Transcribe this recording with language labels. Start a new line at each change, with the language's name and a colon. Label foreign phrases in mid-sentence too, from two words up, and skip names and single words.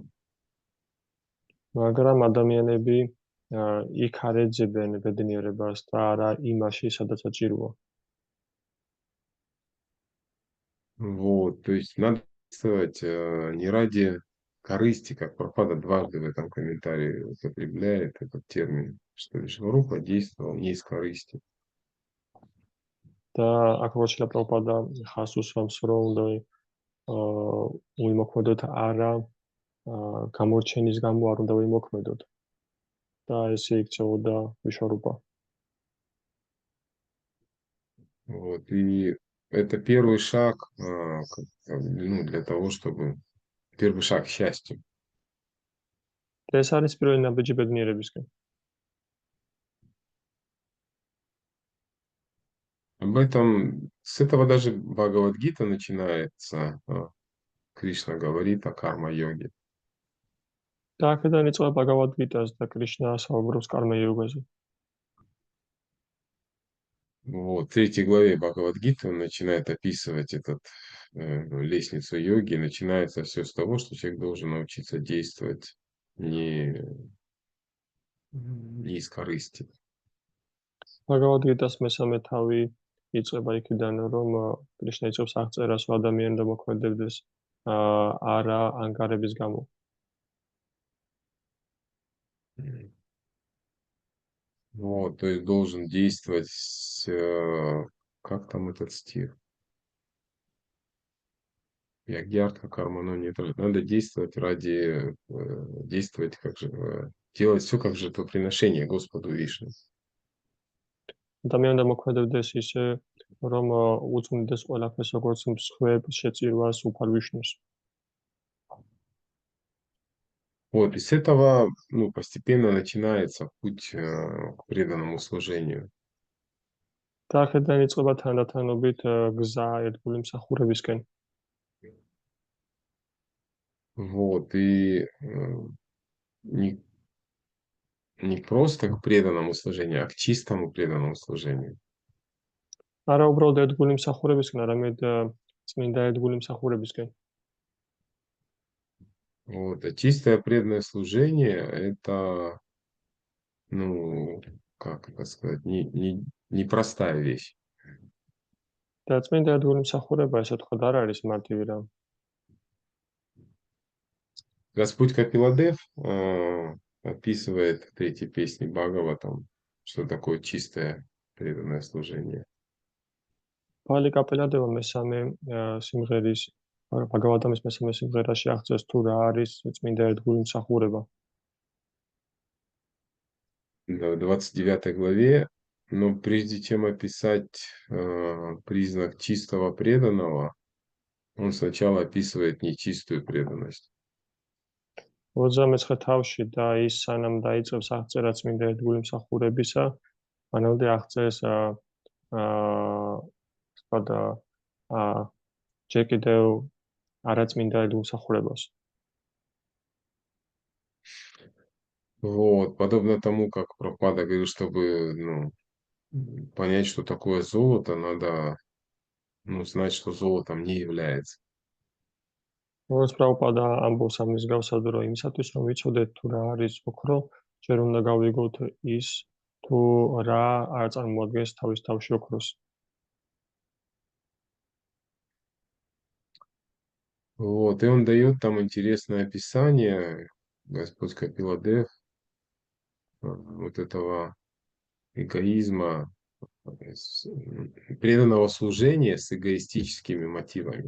Georgian: მაგრამ ადამიანები იქ არ ეძებენ ბედნიერებას და არა იმაში, სადაც საჭიროა.
Russian: Вот, то есть надо действовать не ради корысти, как Прабхупада дважды в этом комментарии употребляет этот термин, что Вишварупа действовал не из корысти.
Georgian: და აქ როჩილა პრაბჰუპადა ხას უსვამს, რომ უნდა ვიმოქმედოთ არა გამორჩენის გამო არ უნდა ვიმოქმედოთ. და ესე იქცეოდა ვიშვარუპა.
Russian: Вот, и это первый шаг, ну, для того, чтобы... Первый шаг к счастью.
Georgian: და ეს არის პირველი ნაბიჯი ბედნიერებისკენ.
Russian: Об этом, с этого даже Бхагавад-гита начинается. Кришна говорит о карма-йоге.
Georgian: და აქედან იწყება ბაგავად-გიტას და კრიშნა საუბრობს კარმა-იოგაზე.
Russian: Вот, в 3 главе Бхагавад-гиты он начинает описывать лестницу йоги. Начинается все с того, что человек должен научиться действовать не из корысти.
Georgian: ბაგავად-გიტას მესამე თავი იწყება იქიდან, რომ კრიშნა იწევს აღწერას, რომ ადამიანი უნდა მოქმედებდეს არა ანგარების გამო.
Russian: Вот, то есть должен действовать, как там этот стих?
Sanskrit: यज्ञार्थ कर्म,
Russian: но нет. Надо действовать действовать делать все как жертвоприношение Господу Вишну.
Georgian: ადამიანი უნდა მოქმედებდეს ისე, რომ უწმინდეს ყველაფერს, როგორც მსხვერპლ შეწირვას უფალ ვიშნუს.
Russian: Вот, и с этого, ну, постепенно начинается путь к преданному служению.
Georgian: და აქედან იწყება თანდათანობით გზა ერთგული მსახურებისკენ.
Russian: Вот, и не просто к преданному служению, а к чистому преданному служению.
Georgian: არა უბრალოდ ერთგული მსახურებისკენ, არამედ წმინდა ერთგული მსახურებისკენ.
Russian: Вот, а чистое преданное служение – это, ну, как это сказать, не простая вещь.
Georgian: და წმინდა ერთგული მსახურება ესე თქვა არ არის მარტივი რამ.
Russian: Господь Капиладев описывает в третьей песне Бхагаватам, что такое чистое преданное служение.
Georgian: პალი კაპელადევა მესამე სიმღერის ბაგავატამის მესამე სიმღერაში აღწერს თუ რა არის წმინდა ერთგული მსახურება.
Russian: В 29 главе, но прежде чем описать признак чистого преданного, он сначала описывает нечистую преданность.
Georgian: 29 თავში და ის სანამ დაიწყებს აღწერა წმინდა ერთგული მსახურებისა, მანამდე აღწერს ჯერ კიდევ არაწმინდა ერთგულ მსახურებას.
Russian: Вот, подобно тому, как Прабхупада говорит, чтобы понять, что такое золото, надо знать, что золотом не является.
Georgian: როგორც პრაბჰუპადა ამბობს ამ მსგავსად, რომ იმისათვის რომ ვიცოდეთ თუ რა არის ოქრო, ჯერ უნდა გავიგოთ ის თუ რა არ წარმოადგენს თავის თავში ოქროს.
Russian: Вот, и он дает там интересное описание, Господь Капиладев, вот этого эгоизма, преданного служения с эгоистическими мотивами.